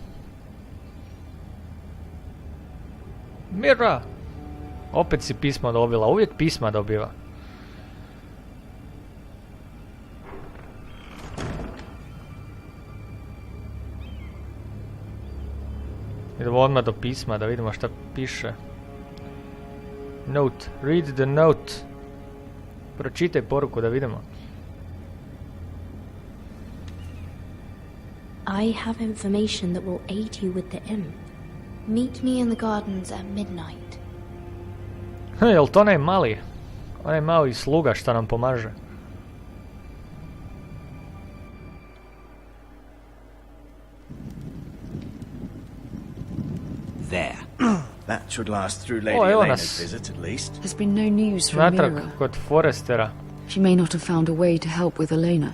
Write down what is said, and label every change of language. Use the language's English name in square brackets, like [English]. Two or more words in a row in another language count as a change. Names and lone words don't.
[Bosnian] Mira! Opet si pismo dobila, uvijek pisma dobiva. Idemo odmah do pisma da vidimo šta piše. [English] Note, read the note. [Bosnian] Pročitaj poruku da vidimo. [English] I have information that will aid you with the imp. Meet me in the gardens at midnight. [Bosnian] Jel to onaj mali? Onaj mali sluga šta nam pomaže. [English] There. That should last through Lady [Bosnian] Oh, evo [English] Elena's [Bosnian] nas. [English] visit at least. There's been no news from [Bosnian] Natrag [English] Mira. [Bosnian] kod Forestera. [English] She may not have found a way to help with Elena.